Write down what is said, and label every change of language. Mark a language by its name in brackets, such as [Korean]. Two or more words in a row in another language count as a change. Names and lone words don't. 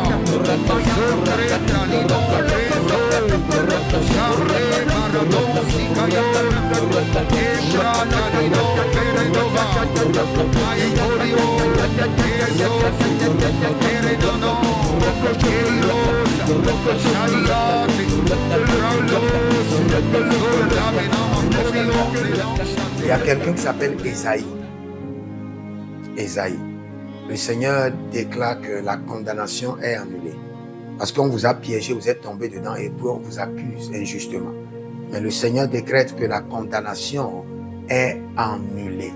[French] Sorreta, Lino, Rezo, Charre, Maradon, Sicayon, Ebrana, Lino, Peredova, Aikorio, Jesus, Peredono, Keiros, Shariate, Raulos, Soldamino, Morio. Il y a quelqu'un qui s'appelle Esaïe. Esaïe. Le Seigneur déclare que la condamnation est annulée. Parce qu'on vous a piégé, vous êtes tombé dedans et puis on vous accuse injustement. Mais le Seigneur décrète que la condamnation est annulée.